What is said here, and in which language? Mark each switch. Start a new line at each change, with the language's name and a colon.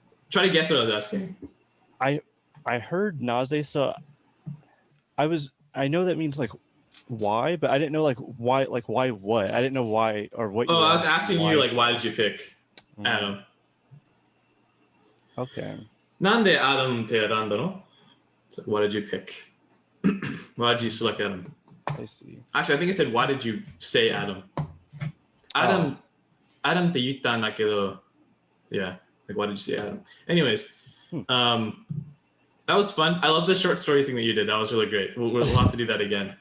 English: Try to guess what I was asking. I heard naze, so I know that means like why, but I didn't know like why what. I didn't know why or what. I was asking you like why did you pick Adam? Okay.
Japanese: なんで Adam って選んだの?
English: So why did you pick? Why did you select Adam? I see. Actually, I think I said why did you say Adam? Adam
Japanese: って言ったんだけど
English: yeah, like why did you say Adam? Anyways, I That was fun. I love the short story thing that you did. That was really great. We'll have to do that again.